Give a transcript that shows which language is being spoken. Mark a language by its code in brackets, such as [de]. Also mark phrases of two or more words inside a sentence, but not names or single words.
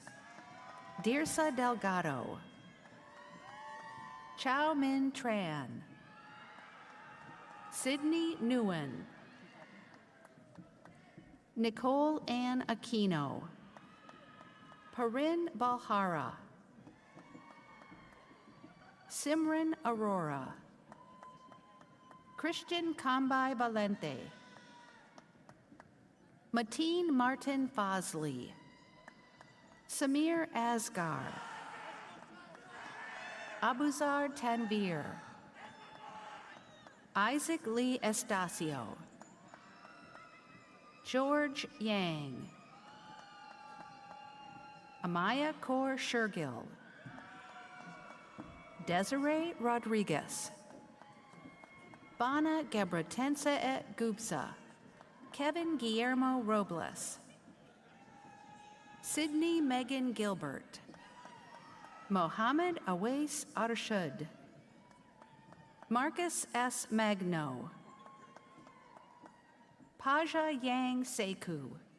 [en] Dirsa Delgado. Chow Min Tran. Sydney Nguyen. Nicole Ann Aquino. Parin Balhara. Simran Aurora. Christian Kambai Valente. Mateen Martin Fazli. Samir Asgar. Abuzar Tanvir. Isaac Lee Estacio. George Yang. Amaya Kaur Shergill. Desiree Rodriguez. Bana Gebratense et Gubsa. Kevin Guillermo Robles. Sydney Megan Gilbert. Mohammed Awais Arshad. Marcus S. Magno. Paja Yang Seku.